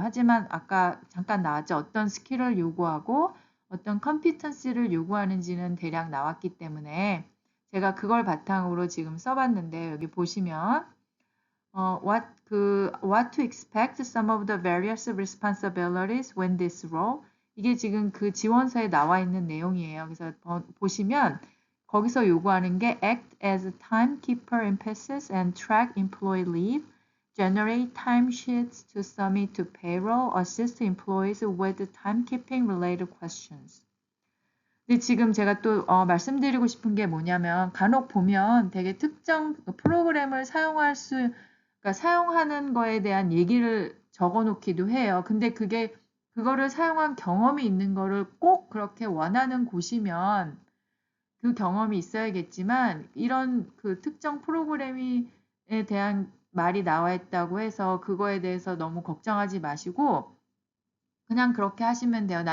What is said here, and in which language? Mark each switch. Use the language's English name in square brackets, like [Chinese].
[Korean] 하지만 아까 잠깐 나왔죠. 어떤 스킬을 요구하고 어떤 competency를 요구하는지는 대략 나왔기 때문에 제가 그걸 바탕으로 지금 써봤는데 여기 보시면 [English] what to expect some of the various responsibilities when this role [Korean] 이게 지금 그 지원서에 나와 있는 내용이에요. 그래서 보시면 거기서 요구하는 게 [English] act as timekeeper in passes and track employee leave, generate timesheets to submit to payroll, assist employees with timekeeping related questions. [Korean] 근데 지금 제가 또 말씀드리고 싶은 게 뭐냐면 간혹 보면 되게 특정 프로그램을 그러니까 사용하는 거에 대한 얘기를 적어 놓기도 해요. 근데 그거를 사용한 경험이 있는 거를 꼭 그렇게 원하는 곳이면 그 경험이 있어야겠지만 이런 그 특정 프로그램에 대한 말이 나와 있다고 해서 그거에 대해서 너무 걱정하지 마시고 그냥 그렇게 하시면 돼요.